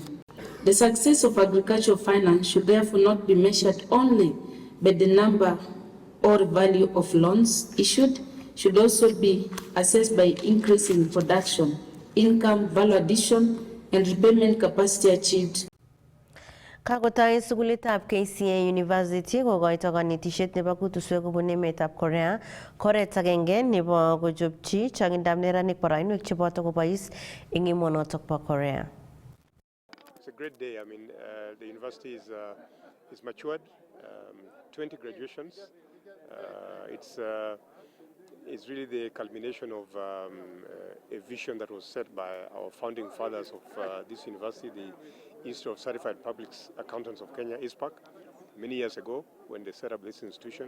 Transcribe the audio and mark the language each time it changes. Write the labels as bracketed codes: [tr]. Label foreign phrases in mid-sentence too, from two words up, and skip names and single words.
[en] The success of agricultural finance should therefore not be measured only by the number or value of loans issued, should also be assessed by increasing production, income, value addition, and repayment capacity achieved. [kln] Kakotai sukulitab KCA University kokoito kanetishet nebo kutuswek kobun emetab Korea. Koret agenge nebo kochopchi changindab neranik boroinwek cheboto kobois eng emonotok bo Korea. [en] It's a great day. I mean, the university is matured, 20 graduations. It's really the culmination of a vision that was set by our founding fathers of this university, the Institute of Certified Public Accountants of Kenya, ISPAC, many years ago when they set up this institution.